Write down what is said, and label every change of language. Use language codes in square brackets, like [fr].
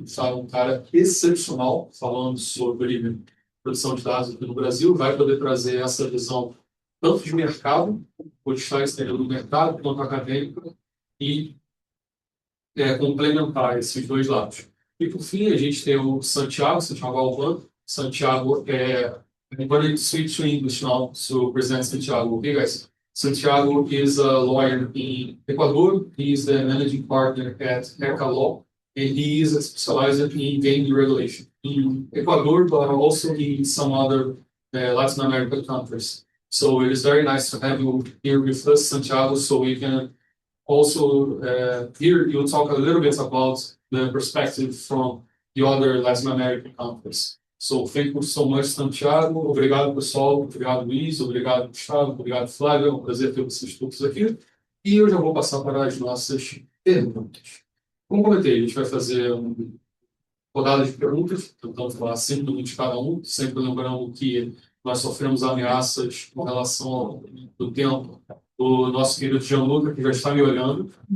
[pt] O Gustavo é um cara excepcional falando sobre produção de dados aqui no Brasil, vai poder trazer essa visão tanto de mercado, o estar exterior do mercado, quanto acadêmica, e complementar esses dois lados. E, por fim, a gente tem o Santiago Alban. [en] Santiago I'm going to switch to English now to present Santiago. Okay, guys? Santiago is a lawyer in Ecuador. He is the managing partner at ECA Law, and he is specialized in gaming regulation in Ecuador, but also in some other Latin American countries. So it is very nice to have you here with us, Santiago, so we can also here you'll talk a little bit about the perspective from the other Latin American countries. So thank you so much, Santiago. [pt] Obrigado, pessoal. Obrigado, Luiz. Obrigado, Gustavo. Obrigado, Flávio. É um prazer ter vocês todos aqui. E eu já vou passar para as nossas perguntas. Como comentei, a gente vai fazer uma rodada de perguntas, tentando falar 5 minutos cada um, sempre lembrando que nós sofremos ameaças com relação ao tempo do nosso querido Gianluca, que já está me olhando.